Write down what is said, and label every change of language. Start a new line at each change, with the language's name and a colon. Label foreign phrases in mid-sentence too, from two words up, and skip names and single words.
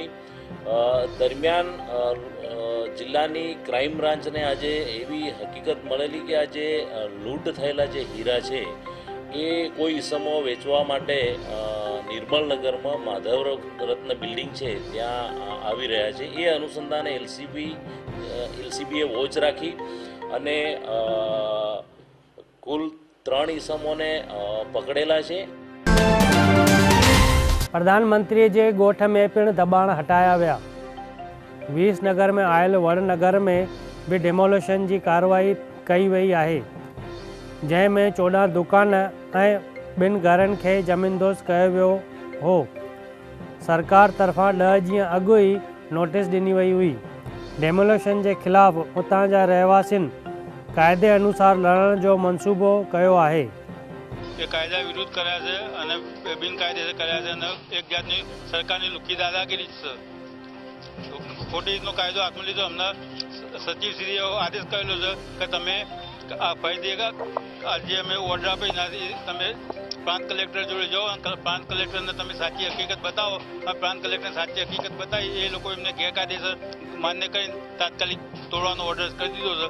Gujarati: દરમિયાન જિલ્લાની
English: crime branchને
Gujarati: આજે એવી હકીકત મળેલી કે આજે લૂંટ થયેલા જે હીરા છે એ કોઈ ઈસમો વેચવા માટે નિર્મલનગરમાં માધવ રત્ન બિલ્ડિંગ છે ત્યાં આવી રહ્યા છે। એ અનુસંધાને LCBએ વોચ રાખી અને કુલ 3 ઈસમોને પકડેલા છે।
Sindhi: प्रधानमंत्री जे ॻोठ में पिण दॿाण हटाया विया। विसनगर में आयल वड़नगर में भी डिमोलिशन जी कार्रवाई कई वई आहे, जंहिंमें 14 दुकान ऐं 2 घरनि खे ज़मीनदोज़ कयो वियो हो। सरकार तरफ़ां 10 ॾींहं अॻु ई नोटिस ॾिनी वई हुई। डेमोलिशन जे ख़िलाफ़ उतां जा रहवासियुनि कायदे अनुसार लड़ण जो मंसूबो कयो आहे।
Gujarati: એ કાયદા વિરુદ્ધ કર્યા છે અને બિનકાયદેસર કર્યા છે અને એક જાતની સરકારની લુખી દાદાગીરી છે। ખોટી રીતનો કાયદો હાથમાં લીધો। હમણાં સચિવશ્રીએ આદેશ કરેલો છે કે તમે ફરી દેગા આજે અમે ઓર્ડર આપી તમે પ્રાંત કલેક્ટર જોડે જાઓ અને પ્રાંત કલેક્ટરને તમે સાચી હકીકત બતાવો અને પ્રાંત કલેક્ટરને સાચી હકીકત બતાવી એ લોકો એમને ગેરકાયદેસર માન્ય કરીને તાત્કાલિક તોડવાનો ઓર્ડર કરી દીધો છે।